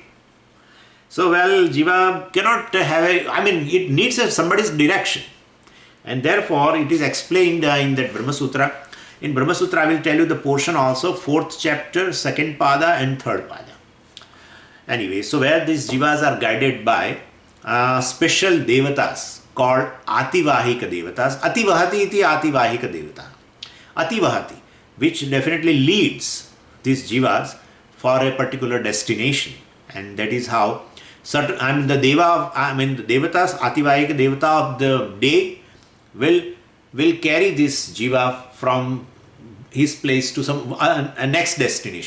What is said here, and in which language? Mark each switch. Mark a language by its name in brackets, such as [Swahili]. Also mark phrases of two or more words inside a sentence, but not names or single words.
[English] So, jiva cannot it needs somebody's direction. And therefore, it is explained in that Brahma Sutra. In Brahma Sutra, I will tell you the portion also, 4th chapter, 2nd pada and 3rd pada. Anyway, so where these jivas are guided by special devatas called [Sanskrit] Ativahika devatas. Ativahati iti Ativahika devata. Ativahati, [English] which definitely leads these jivas for a particular destination. And that is how the devatas, [Sanskrit] Ativahika devata [English] of the day will carry this jiva from his place to some next destination.